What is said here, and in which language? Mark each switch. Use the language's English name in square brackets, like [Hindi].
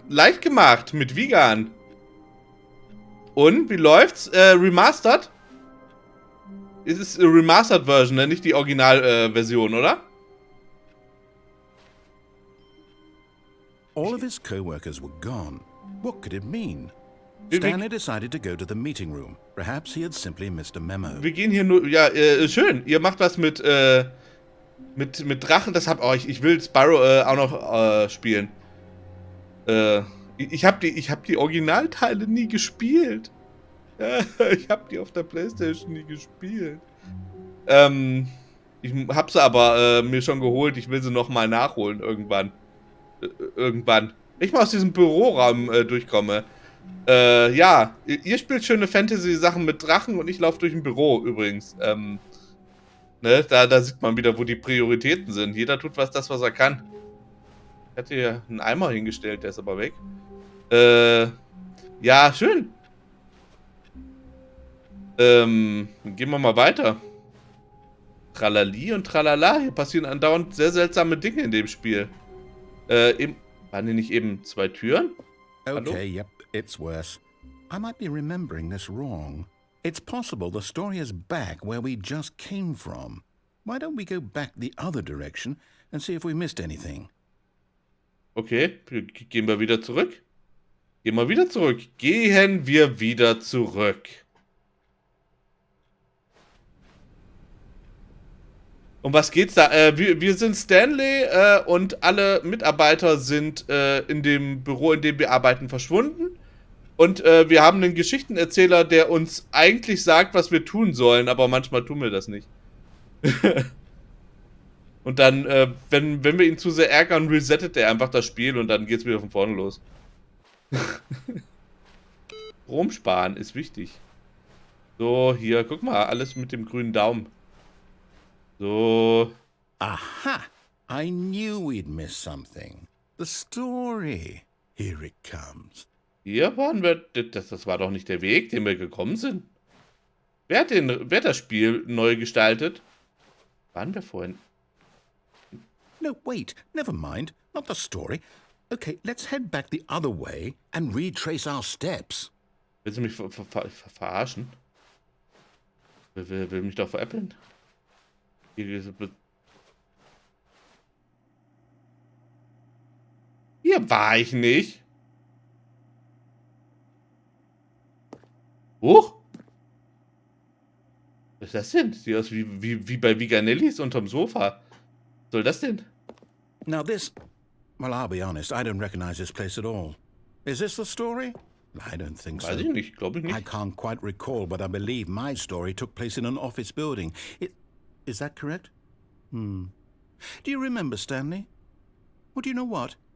[German] Leicht gemacht mit Wigan. Und, wie läuft's? Remastered? Es ist eine Remastered-Version, ne? Nicht die Original-Version, oder? [English] All of his co-workers were gone. What could it mean? Stanley decided to go to the meeting room. Perhaps he had simply missed a memo. [German] Wir gehen hier nur... Ja, schön. Ihr macht was mit Drachen. Das ich will Spyro auch noch spielen. Ich hab die Originalteile nie gespielt. Ich hab die auf der PlayStation nie gespielt. Ich hab sie aber mir schon geholt. Ich will sie nochmal nachholen irgendwann. Wenn ich mal aus diesem Büroraum durchkomme. Ja, ihr spielt schöne Fantasy-Sachen mit Drachen und ich laufe durch ein Büro übrigens. Ne, da sieht man wieder, wo die Prioritäten sind. Jeder tut was er kann. Ich hatte hier einen Eimer hingestellt, der ist aber weg. Ja, schön. Dann gehen wir mal weiter. Tralali und tralala. Hier passieren andauernd sehr seltsame Dinge in dem Spiel. Waren hier nicht eben 2 Türen? Hallo? [English] Okay, yep, it's worse. I might be remembering this wrong. It's possible the story is back where we just came from. Why don't we go back the other direction and see if we missed anything? [German] Okay, gehen wir wieder zurück. Gehen wir wieder zurück. Gehen wir wieder zurück. Um was geht's da? Wir sind Stanley und alle Mitarbeiter sind in dem Büro, in dem wir arbeiten, verschwunden. Und wir haben einen Geschichtenerzähler, der uns eigentlich sagt, was wir tun sollen, aber manchmal tun wir das nicht. Und dann, wenn wir ihn zu sehr ärgern, resettet er einfach das Spiel und dann geht's wieder von vorne los. Strom sparen ist wichtig. So, hier, guck mal, alles mit dem grünen Daumen. So. Aha! [English] I knew we'd miss something. The story. Here it comes. [German] Hier waren wir. Das war doch nicht der Weg, den wir gekommen sind. Wer hat das Spiel neu gestaltet? Waren wir vorhin? [English] No, wait. Never mind. Not the story. Okay, let's head back the other way and retrace our steps. [German] Willst du mich verarschen? Wer will mich doch veräppeln? Hier war ich nicht. Huch! Was ist das denn? Sieht aus wie bei Viganellis unterm Sofa. Was soll das denn? [English] Now this... Well, I'll be honest, I don't recognize this place at all. Is this the story? I don't think [German] Weiß [English] so. [German] ich nicht, glaube ich [English] I [German] nicht. [English] can't quite recall, but I believe my story took place in an office building. Is that correct? Do you remember, Stanley? Well, do you know what?